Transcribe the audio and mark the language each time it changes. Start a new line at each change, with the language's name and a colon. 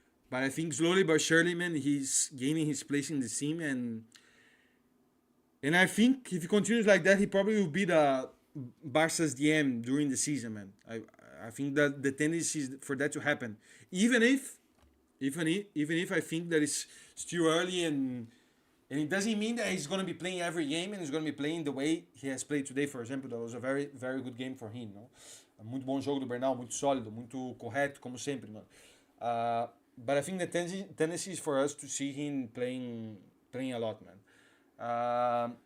English: But I think slowly but surely, man, he's gaining his place in the team, and I think if he continues like that, he probably will be the Barca's DM during the season, man. I think that the tendency is for that to happen. Even if even if I think that it's still early, and it doesn't mean that he's going to be playing every game and he's going to be playing the way he has played today, for example. That was a very, very good game for him, no?
Portuguese: Muito bom jogo do Bernal, muito sólido, muito correto, como sempre, mano.
English: But I think the tendency is for us to see him playing a lot, man.